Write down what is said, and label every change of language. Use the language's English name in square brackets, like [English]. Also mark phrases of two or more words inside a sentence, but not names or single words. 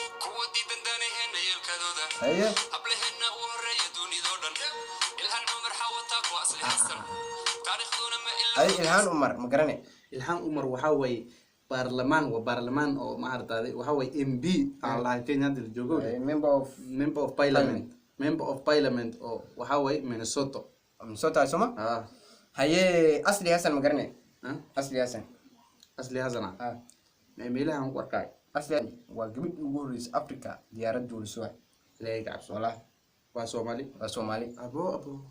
[Somali] Kuwa diidan daanaheena yeelkadooda. Haye. Hablaheenna u horreeya dunidoo dhan. Ilhaan Cumar Xawa Taaq waa asli Xasan. Taariikhduna ma ilaa Ay, Ilhaan Umar, ma garanay. Ilhaan Umar waxaa waaye baarlamaan, waa baarlamaan oo ma aragtay, waxaa waaye M P aan Mm. lahayn Kenya hadda la joogo. [English] Eh, member of Member of Parliament. Parliament. Member of Parliament [Somali] oo waxaa waaye Minnesota. Minnesota, soo ma? Ah. Haye, Asli Hassan ma garanay. Huh? Asli Hassan. Asli Hassan ah? Ah. Mee meelaha aan ku arkay. Asli waa gabadh ugu horreysay Afrika diyaarad duuliso ah. Ilaahay ka cabso. Walahi. Waa Soomaali? Waa Soomaali. Abo, abo.